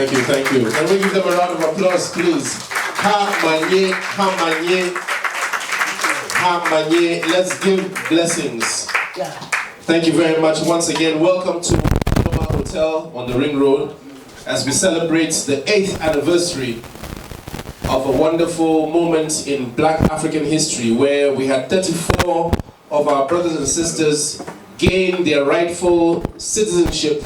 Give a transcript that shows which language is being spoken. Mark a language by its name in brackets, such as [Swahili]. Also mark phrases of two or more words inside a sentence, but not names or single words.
[English] thank you. Can we give them a round of applause, please? Ha-manye, ha-manye, ha-manye. Let's give blessings. Thank you very much. Once again, welcome to Paloma Hotel on the Ring Road as we celebrate the 8th anniversary of a wonderful moment in Black African history where we had 34 of our brothers and sisters gain their rightful citizenship.